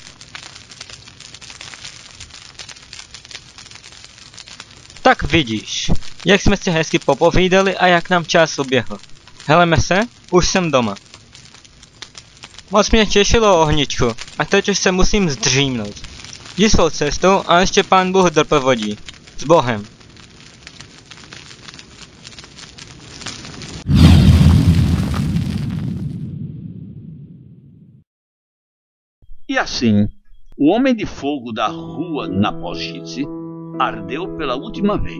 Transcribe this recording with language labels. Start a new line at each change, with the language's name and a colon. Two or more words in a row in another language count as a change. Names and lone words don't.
Czech: Tak vidíš, jak jsme si hezky popovídali a jak nám čas uběhl. Heleme se, už jsem doma. Moc mě těšilo, ohničku, a teď už se musím zdřímnout. Jdi svou cestou a ještě pán Bůh doprovodí. S Bohem.
Portuguese: E assim, o Homem de Fogo da Rua na Apogite ardeu pela última vez.